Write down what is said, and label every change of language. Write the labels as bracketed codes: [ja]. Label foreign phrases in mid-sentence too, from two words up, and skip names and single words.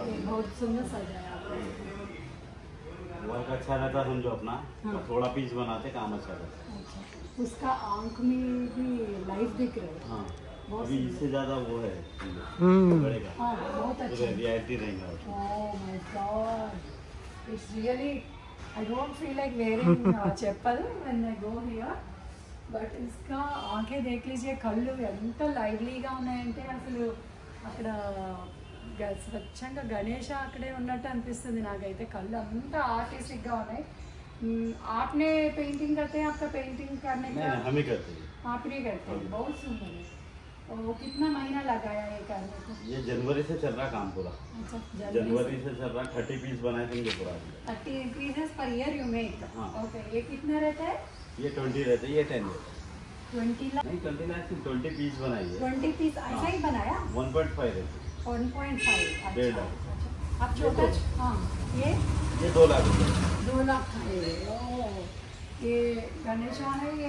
[hi] बहुत सुंदर सजाया आपने। वर्क अच्छा रहता समझो अपना, थोड़ा पीस बनाते काम अच्छा रहता। अच्छा, उसका आंख में भी लाइफ दिख रहा है। हाँ, अभी इससे ज़्यादा वो है बढ़ेगा। हाँ, बहुत अच्छा। रियलिटी रहेगा। [en] Oh my God, it's really, I don't feel like wearing चप्पल when I go here. [hi] बट इसका आंखे देख लीजिये, [te] కళ్ళు ఎంత లైవ్లీగా ఉన్నాయంటే అసలు అక్కడ స్వచ్ఛంగా గణేష అక్కడే ఉన్నట్టు అనిపిస్తుంది నాకైతే. కళ్ళు అంత ఆర్టిస్టిక్గా ఉన్నాయి. [hi] आपने पेंटिंग करते हैं? आपका पेंटिंग करने का? हम ही करते हैं। आप ही करते हैं, बहुत सुंदर है। तो कितना महीना लगाया ये करने को? ये जनवरी से चल रहा काम पूरा। अच्छा, जनवरी से चल रहा, 30 पीस बनाए थे पूरा। [en] 30 pieces per year you make? [hi] ओके, ये कितना रहता है? ये 20 रहते हैं, ये 10 रहते हैं। 20 लाख? नहीं 20 लाख, 20 पीस बनाइए। 20 पीस ऐसा ही बनाया? 1.5 रहते। 1.5। 1.5 लाख। अब छोटा, हाँ, ये 2 लाख रुपये। 2 लाख का है। ओह, ये गणेशा है, ये